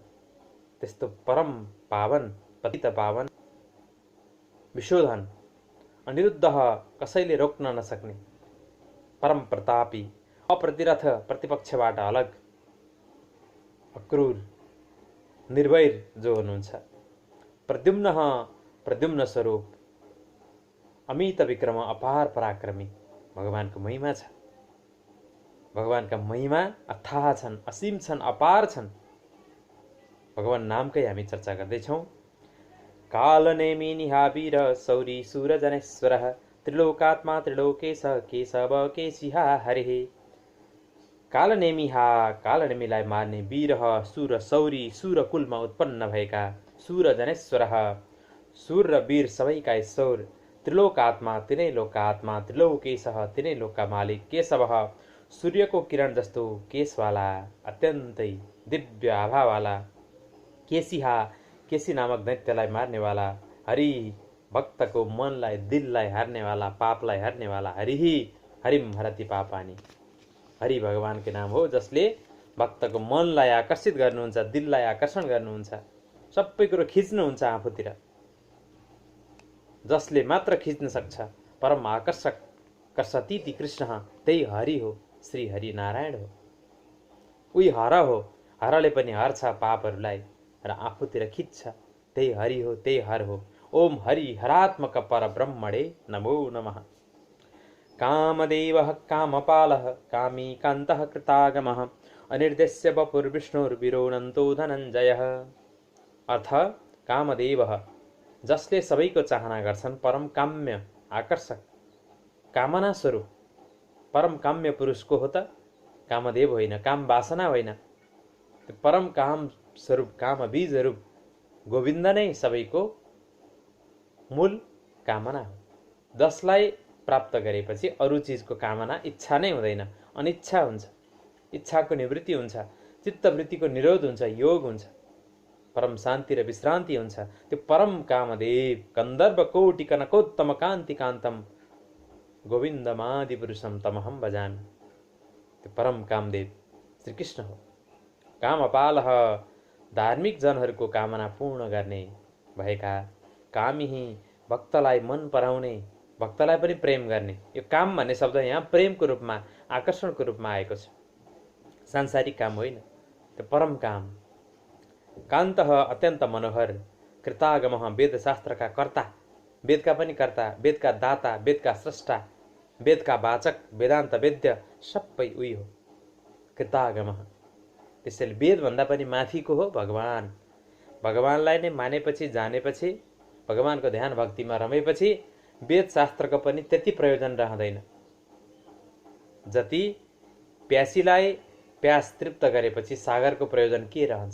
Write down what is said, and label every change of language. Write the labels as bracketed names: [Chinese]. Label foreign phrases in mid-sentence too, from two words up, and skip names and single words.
[Nepali] त्यस्तो परम पावन, पतित पावन, विशोधन, अनिरुद्ध, कसैले रोक्न नसक्ने, परम प्रतापी, अप्रतिरथ, प्रतिपक्षबाट अलग, अक्रूर, निर्वैर जो हुनुहुन्छ, प्रद्युम्न, प्रद्युम्न स्वरूप, अमित विक्रम, अपार पराक्रमी। भगवानको महिमा छ। भगवानका महिमा अथाह छन्, असीम छन्, अपार छन्। भगवान नामकै हामी चर्चा गर्दैछौँ। [Sanskrit] कालनेमी निहावीर सौरी सूरजनेश्वरः त्रिलोकात्मा त्रिलोकेश केशव केशिहा हरिः। [Nepali] कालनेमिहा, कालनेमीलाई मार्ने, वीरः सूर, सौरी, सूर कुलमा उत्पन्न भएका, सूरजनेश्वरः सूर र वीर सबैका ईश्वर, त्रिलोकात्मा तिनै लोकका आत्मा, त्रिलोकेशः तिनै लोकका मालिक, केशवः सूर्यको किरण जस्तो केशवाला, अत्यन्तै दिव्य आभावाला, केशिहा केशी नामक दैत्यलाई मार्नेवाला, हरि भक्तको मनलाई, दिललाई हार्नेवाला, पापलाई हार्नेवाला, [Sanskrit] हरिही हरिम हरति पापानी। [Nepali] हरि भगवानको नाम हो, जसले भक्तको मनलाई आकर्षित गर्नुहुन्छ, दिललाई आकर्षण गर्नुहुन्छ, सबै कुरो खिच्नुहुन्छ आफूतिर। जसले मात्र खिच्न सक्छ, परम आकर्षक, [Sanskrit] कर्षतीति कृष्ण, [Nepali] त्यही हरि हो, श्री हरि नारायण हो। उही हर हो, हरले पनि हर्छ पापहरूलाई र आफूतिर खिच्छ, त्यही हरि हो, त्यही हर हो। [Sanskrit] ओम हरि हरात्मक परब्रह्मणे नमो नमः। कामदेवः कामपालः कामी कान्तः कृतागमः अनिर्देश्य वपुर्विष्णुर्विरोनन्तो धनञ्जयः। [Nepali] अर्थ, कामदेवः जसले सबैको चाहना गर्छन्, परम काम्य, आकर्षक, कामना स्वरूप, परम काम्य पुरुष को हो त? कामदेव होइन, काम वासना होइन, परम काम स्वरूप, काम बीज रूप गोविन्द नै सबैको मूल कामना हो। जसलाई प्राप्त गरेपछि अरू चिजको कामना, इच्छा नै हुँदैन, अनिच्छा हुन्छ, इच्छाको निवृत्ति हुन्छ, चित्तवृत्तिको निरोध हुन्छ, योग हुन्छ, परम शान्ति र विश्रान्ति हुन्छ। त्यो परम कामदेव, [Sanskrit] कन्दर्भ कोटि कनकोत्तम कान्ति कान्तम गोविन्दमादि पुरुषम तमहम भजामि। [Nepali] त्यो परम कामदेव श्रीकृष्ण हो। कामपालः धार्मिक जनहरूको कामना पूर्ण गर्ने भएका, कामी भक्तलाई मन पराउने, भक्तलाई पनि प्रेम गर्ने। यो काम भन्ने शब्द यहाँ प्रेमको रूपमा, आकर्षणको रूपमा आएको छ। सांसारिक काम होइन, त्यो परम काम। कान्तः अत्यन्त मनोहर, कृतागमः वेदशास्त्रका कर्ता, वेदका पनि कर्ता, वेदका दाता, वेदका स्रष्टा, वेदका वाचक, वेदान्त वेद्य सबै उही हो कृतागमः। त्यसैले वेदभन्दा पनि माथिको हो भगवान। भगवानलाई नै मानेपछि, जानेपछि, भगवानको ध्यान भक्तिमा रमेपछि वेदशास्त्रको पनि त्यति प्रयोजन रहँदैन जति प्यासीलाई प्यास तृप्त गरेपछि सागरको प्रयोजन के रहन्छ।